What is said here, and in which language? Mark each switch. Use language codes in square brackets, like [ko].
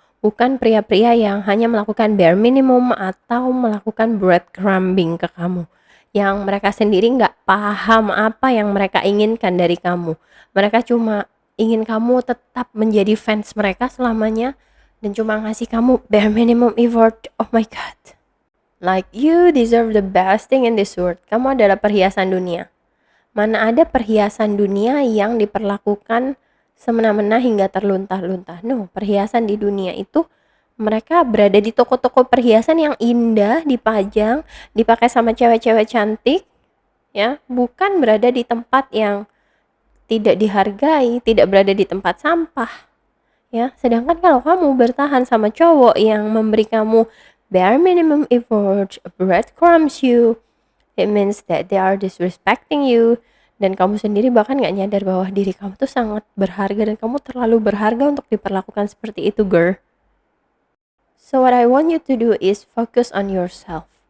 [id] Bukan pria-pria yang hanya melakukan bare minimum atau melakukan breadcrumbing ke kamu, yang mereka sendiri nggak paham apa yang mereka inginkan dari kamu. Mereka cuma ingin kamu tetap menjadi fans mereka selamanya dan cuma ngasih kamu bare minimum effort. [en] Oh my god. Like you deserve the best thing in this world. [id] Kamu adalah perhiasan dunia. Mana ada perhiasan dunia yang diperlakukan semena-mena hingga terlunta-lunta. No, perhiasan di dunia itu mereka berada di toko-toko perhiasan yang indah, dipajang, dipakai sama cewek-cewek cantik, ya, bukan berada di tempat yang tidak dihargai, tidak berada di tempat sampah. ya. Sedangkan kalau kamu bertahan sama cowok yang memberi kamu bare minimum effort, [en] breadcrumbs you, it means that they are disrespecting you, [id] dan kamu sendiri bahkan nggak nyadar bahwa diri kamu tuh sangat berharga dan kamu terlalu berharga untuk diperlakukan seperti itu, girl. [en] So what I want you to do is focus on yourself.